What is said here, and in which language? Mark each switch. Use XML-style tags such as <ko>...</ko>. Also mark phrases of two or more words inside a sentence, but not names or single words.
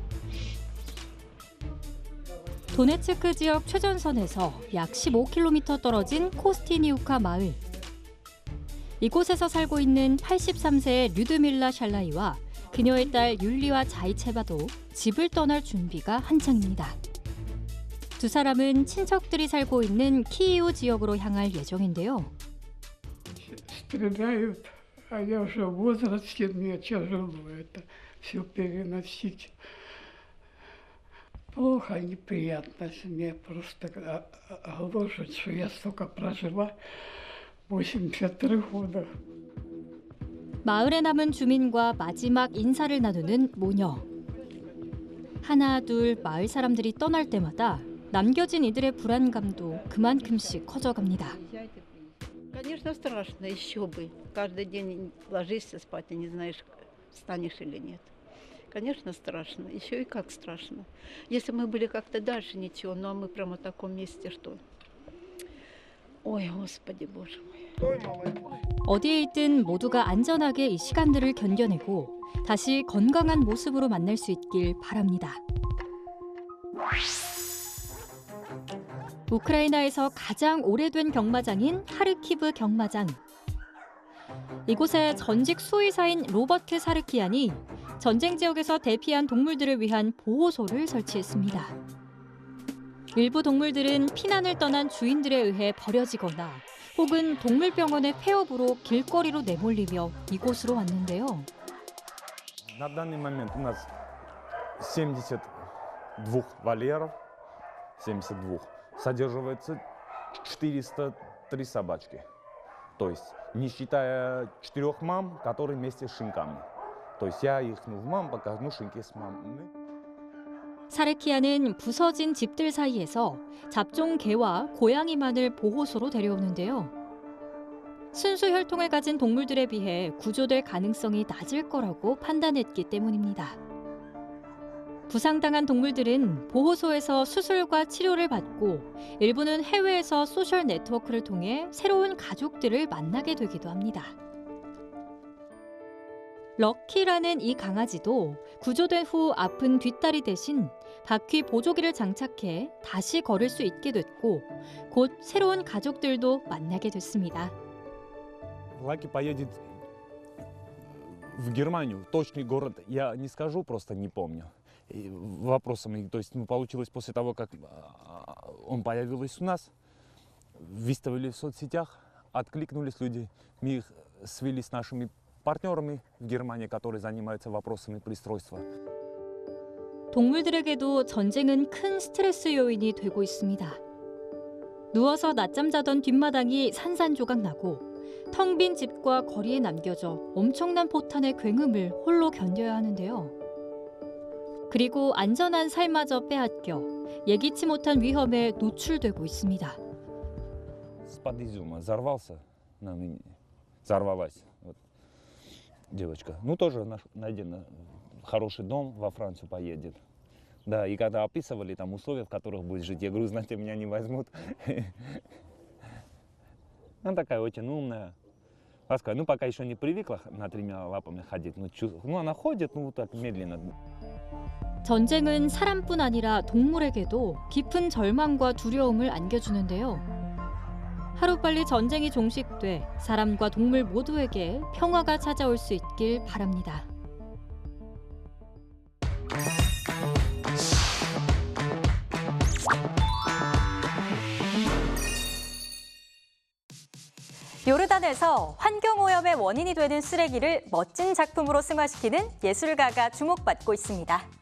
<ko>도네츠크 지역 최전선에서 약 15km 떨어진 코스티니우카 마을. 이곳에서 살고 있는 83세의 류드밀라 샬라이와 그녀의 딸 율리와 자이체바도 집을 떠날 준비가 한창입니다. 두 사람은 친척들이 살고 있는 키이우 지역으로 향할 예정인데요.</ko> <ru>Стреляют, а я уже в возрасте, мне тяжело это все переносить. Плохо, неприятно, мне просто гложет, что я столько прожила, 83 года.</ru> <ko>마을에 남은 주민과 마지막 인사를 나누는 모녀. 하나 둘 마을 사람들이 떠날 때마다 남겨진 이들의 불안감도 그만큼씩 커져갑니다.</ko> <ru>Конечно, страшно, еще бы. Каждый день ложишься спать и не знаешь, встанешь или нет. Конечно, страшно. Еще и как страшно. Если мы были как-то дальше, ничего, но мы прямо в таком месте, что... Ой, Господи, Боже мой.</ru> <ko>어디에 있든 모두가 안전하게 이 시간들을 견뎌내고 다시 건강한 모습으로 만날 수 있길 바랍니다. 우크라이나에서 가장 오래된 경마장인 하르키브 경마장. 이곳에 전직 수의사인 로버트 사르키안이 전쟁 지역에서 대피한 동물들을 위한 보호소를 설치했습니다. 일부 동물들은 피난을 떠난 주인들에 의해 버려지거나 혹은 동물병원의 폐업으로 길거리로 내몰리며 이곳으로 왔는데요.</ko> <ru>На данный момент у нас 72 вольеров, 72. Содерживается 403 собачки. То есть, не считая 4 мам, которые вместе с шинками. То есть, я их в мам покажу, шинки с мамами.</ru> <ko>사르키아는 부서진 집들 사이에서 잡종 개와 고양이만을 보호소로 데려오는데요. 순수 혈통을 가진 동물들에 비해 구조될 가능성이 낮을 거라고 판단했기 때문입니다. 부상당한 동물들은 보호소에서 수술과 치료를 받고 일부는 해외에서 소셜 네트워크를 통해 새로운 가족들을 만나게 되기도 합니다. 럭키라는 이 강아지도 구조된 후 아픈 뒷다리 대신 바퀴 보조기를 장착해 다시 걸을 수 있게 됐고 곧 새로운 가족들도 만나게 됐습니다.</ko> <ru>Лаки поедет в Германию, точный город я не скажу, просто не помню. Вопросом, то есть получилось после того, как он появился у нас, выставили в соцсетях, откликнулись люди, мы их свели с нашими партнерами в Германии, которые занимаются вопросами пристройства.</ru> <ko>동물들에게도 전쟁은 큰 스트레스 요인이 되고 있습니다. 누워서 낮잠 자던 뒷마당이 산산조각 나고 텅 빈 집과 거리에 남겨져 엄청난 포탄의 굉음을 홀로 견뎌야 하는데요. 그리고 안전한 삶마저 빼앗겨 예기치 못한 위험에 노출되고 있습니다.</ko> <ru>С-под изюма взорвался, взорвалась. Вот. девочка. Ну, тоже найден хороший дом, во Францию поедет. Да, и когда описывали там условия, в которых будет жить, я говорю, знаете, меня не возьмут. Она такая очень умная. Ласковая. Ну, пока еще не привыкла на 3 лапами ходить. Ну, она ходит, ну, так медленно.</ru> <ko>전쟁은 사람뿐 아니라 동물에게도 깊은 절망과 두려움을 안겨주는데요. 하루빨리 전쟁이 종식돼 사람과 동물 모두에게 평화가 찾아올 수 있길 바랍니다. 요르단에서 환경오염의 원인이 되는 쓰레기를 멋진 작품으로 승화시키는 예술가가 주목받고 있습니다.</ko>